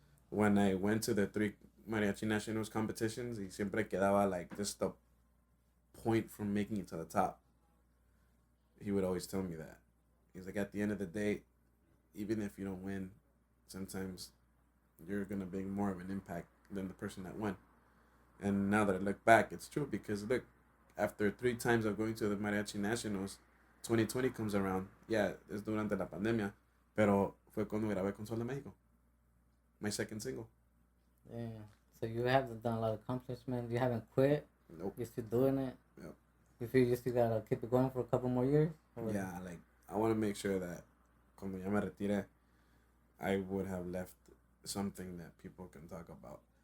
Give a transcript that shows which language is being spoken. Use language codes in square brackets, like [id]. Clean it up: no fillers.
[en] When I went to the 3 Mariachi Nationals competitions, [es] y siempre quedaba [en] like just a point from making it to the top. He would always tell me that. He's like, at the end of the day, even if you don't win, sometimes you're going to make more of an impact than the person that won. And now that I look back, it's true because look, after 3 times of going to the Mariachi Nationals, 2020 comes around. Yeah, [es] es durante la pandemia, pero fue cuando grabé con Sol de México. [en] My second single. Yeah. So you have done a lot of accomplishments. You haven't quit. Nope. You're still doing it. Yep. You feel you still gotta keep it going for a couple more years? Or Yeah, like I want to make sure that [es] cuando ya me retire, [en] I would have left something that people can talk about.